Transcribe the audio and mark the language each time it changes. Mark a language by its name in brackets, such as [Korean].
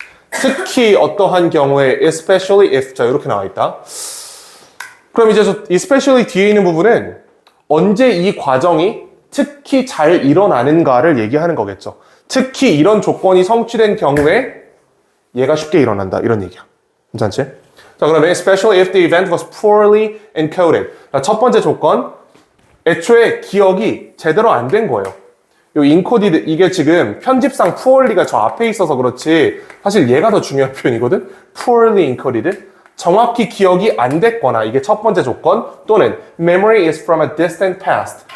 [Korean] 특히 어떠한 경우에 [English] especially if, [Korean] 자 이렇게 나와 있다. 그럼 이제 저 especially 뒤에 있는 부분은 언제 이 과정이 특히 잘 일어나는가를 얘기하는 거겠죠. 특히 이런 조건이 성취된 경우에 얘가 쉽게 일어난다, 이런 얘기야. 괜찮지? 자, 그러면 [English] especially if the event was poorly encoded. [Korean] 첫 번째 조건, 애초에 기억이 제대로 안 된 거예요. 요 encoded, 이게 지금 편집상 poorly가 저 앞에 있어서 그렇지 사실 얘가 더 중요한 표현이거든. [English] poorly encoded. [Korean] 정확히 기억이 안 됐거나, 이게 첫 번째 조건, 또는 [English] memory is from a distant past.